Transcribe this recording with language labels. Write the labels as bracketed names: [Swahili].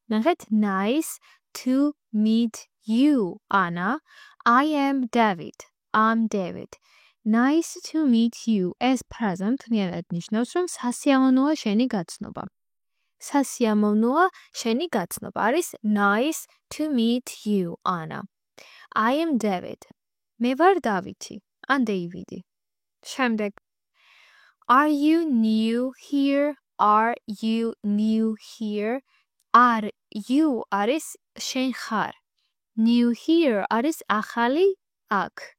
[Georgian] ნახეთ, [English] nice to meet you, Anna. I am David. I'm David. Nice to meet you. [Georgian] ეს ფრაზა მთლიანად ნიშნავს, რომ სასიამოვნოა შენი გაცნობა. სასიამოვნოა შენი გაცნობა არის [English] nice to meet you, Anna. I am David. [Georgian] მე ვარ დავითი, ან დეივიდი. შემდეგ. [English] Are you new here? Are you new here? Are you [Georgian] არის შენ ხარ. [English] New here [Georgian] არის ახალი აქ.